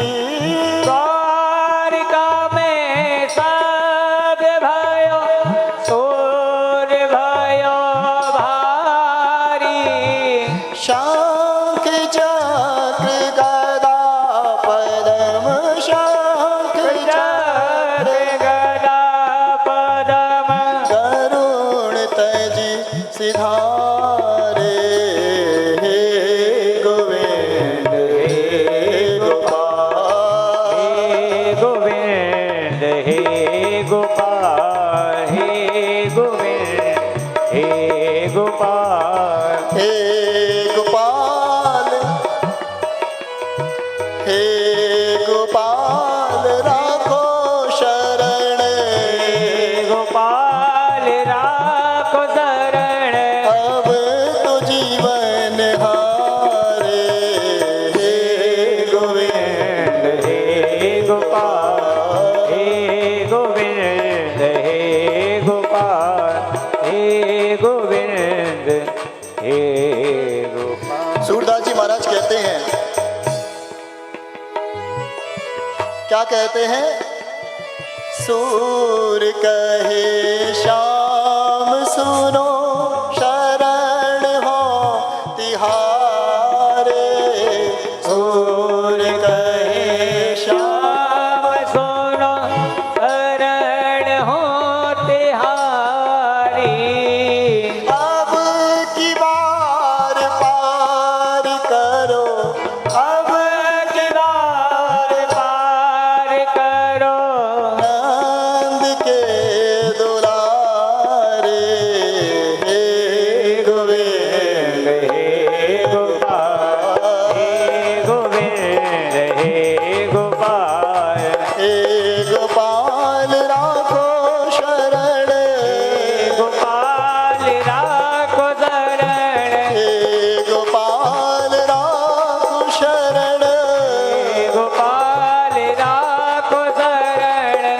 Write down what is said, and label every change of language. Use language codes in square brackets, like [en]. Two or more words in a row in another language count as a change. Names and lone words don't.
[bra] द्वारिका में शब्द भयो, शोर भयो भारी। शंख चक्र गदा पद्म, शंख चक्र गदा पद्म, गरुड़ तजी सिधारे। हे गोविंद हे गोपाल, हे गोविंद हे गोपाल, हे गोविंद हे गोपाल। हे गोपाल, हे गोपाल राखो शरण, हे गोपाल राखो शरण, अब तो जीवन हारे। हे गोविंद हे गोपाल, हे गोविंद हे गोपाल, हे गोविंद हे गोपाल। [hi] सूरदास जी महाराज कहते हैं क्या कहते हैं? [bra] सूर कहे श्याम सुनो शरण हो तिहारे। सूर कहे श्याम सुनो शरण हो तिहारी। अब की बार पार करो, अब की बार पार करो। नंद के दुलारे। हे गोविंद हे गोपाल, हे गोविंद हे गोपाल। हे गोपाल राखो शरण। गोपाल राखो शरण। हे गोपाल राखो शरण। गोपाल राखो शरण।